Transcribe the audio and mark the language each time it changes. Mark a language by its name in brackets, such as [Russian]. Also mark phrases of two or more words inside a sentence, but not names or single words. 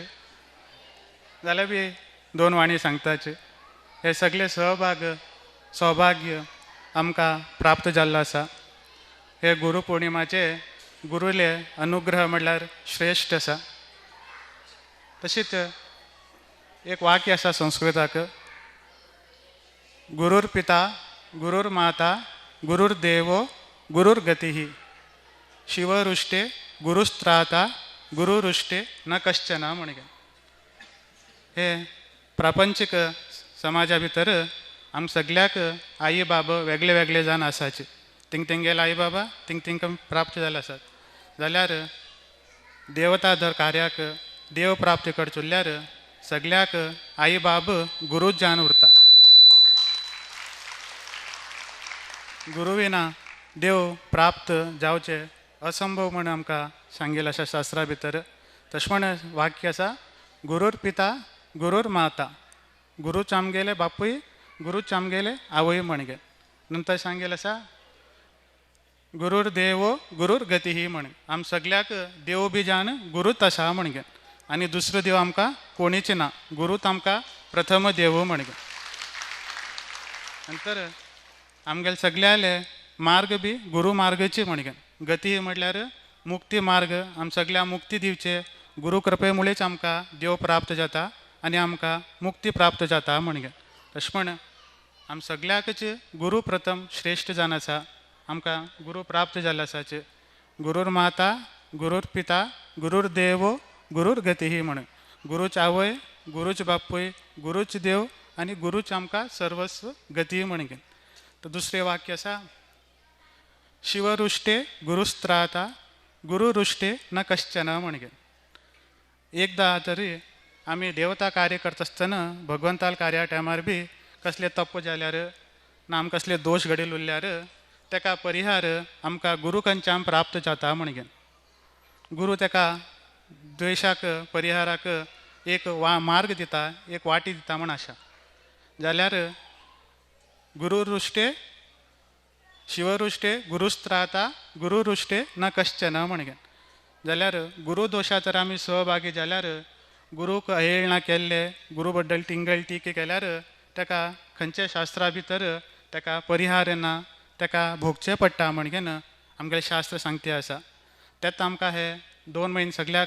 [Konkani] जाल्यार बी 2 वाणी सांगताचे. हे सगळे सौभाग्य आमकां प्राप्त जाल्लो आसा. हे गुरू पौर्णिमाचे गुरूले अनुग्रह म्हणल्यार श्रेष्ठ आसा. तशीच एक वाक्य आसा संस्कृताक. [Sanskrit] गुरुर पिता गुरुर माता गुरुर देवो गुरुर गतिः शिवरुष्टे गुरुस्त्राता गुरुरुष्टे न कश्चन म्हणगे. [Konkani] हे प्रापंचीक समाजा भितर आम सगळ्याक आई बाबा वेगळे वेगळे जावन आसाचे. तेंगेले आई बाबा तिंकां प्राप्त जाले आसात. जाल्यार देवताधर कार्याक देव प्राप्त करचुल्ल्यार सगळ्याक आई बाब गुरूच जावन उरता. गुरू विना देव प्राप्त जावचे असंभव म्हणून आमकां सांगिल्लें आसा शास्त्रा भितर. तशें म्हण वाक्य आसा [Sanskrit] गुरूर पिता गुरूर माता. [Konkani] गुरूच आमगेले बापूय गुरूच आमगेले आवय म्हणगे. नंतर सांगिल्लें आसा [Sanskrit] गुरूर देवो गुरूर गतिः [Konkani] म्हण. आम सगळ्याक देव बी जावन गुरूच आसा म्हणगे. आनी दुसरो देव आमकां कोणीच ना. गुरूच आमकां प्रथम देव म्हणगे. नंतर आमगेले सगळ्याले मार्ग बी गुरू मार्गचे म्हणगे. गती म्हटल्यार मुक्ती मार्ग आम सगळ्या मुक्ती दिवचे गुरु कृपेमुळेच आमकां देव प्राप्त जाता आनी आमकां मुक्ती प्राप्त जाता म्हणगे तशें म्हण आम सगळ्याकच गुरु प्रथम श्रेष्ठ जावन आसा आमकां गुरु प्राप्त जाल्ले आसाच [Sanskrit] गुरुर माता गुरुर पिता गुरुर देव गुरुर गती [Konkani] म्हण गुरुच आवय गुरुच बापूय गुरुच देव आनी गुरुच आमकां सर्वस्व गती म्हणगे तर दुसरें वाक्य आसा शिवरुष्टे [Sanskrit] गुरुस्त्राता गुरुरुष्टे न कश्चन [Konkani] म्हणगे एकदा तरी आमी देवता कार्य करता आसतना भगवंताल कार्या टायमार बी कसले तप जाल्यार ना आमकां कसले दोश घडील उरल्यार तेका परिहार आमकां गुरू कडच्यान प्राप्त जाता म्हणगे गुरू तेका द्वेशाक परिहाराक एक मार्ग दिता एक वाटी दिता म्हण आशा जाल्यार [Sanskrit] गुरुरुष्टे शिवरुष्टे गुरुस्त्राता गुरुरुष्टे न कश्चन [Konkani] म्हणगे जाल्यार गुरू दोशा जर आमी सहभागी जाल्यार गुरूक अहेळना केल्ले गुरू बद्दल टिंगल टीके केल्यार तेका खंयच्या शास्त्रा भितर तेका परिहार ना तेका भोगचें पडटा म्हणगेन आमगेलें शास्त्र सांगते आसा तेत आमकां हे 2 म्हयने सगळ्याक